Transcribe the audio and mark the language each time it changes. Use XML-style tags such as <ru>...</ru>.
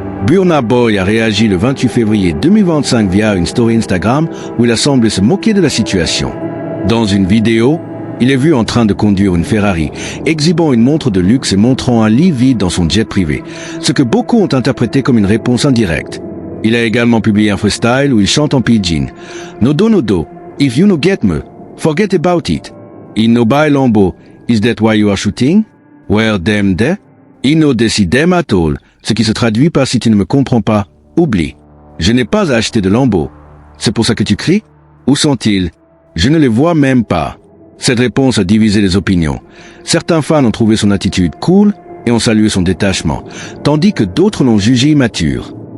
<fr>Burna Boy a réagi le 28 février 2025 via une story Instagram où il a semblé se moquer de la situation. Dans une vidéo, il est vu en train de conduire une Ferrari, exhibant une montre de luxe et montrant un lit vide dans son jet privé, ce que beaucoup ont interprété comme une réponse indirecte. Il a également publié un freestyle où il chante en pidgin.</fr> <pcm>Nodo nodo, if you no get me, forget about it. In no buy Lambo, is that why you are shooting? Where them there? In no desi them at all,</pcm> <fr>ce qui se traduit par si tu ne me comprends pas, oublie. Je n'ai pas acheté de Lambo. C'est pour ça que tu cries? Où sont-ils? Je ne les vois même pas. Cette réponse a divisé les opinions. Certains fans ont trouvé son attitude cool et ont salué son détachement, tandis que d'autres l'ont jugé immature.</fr>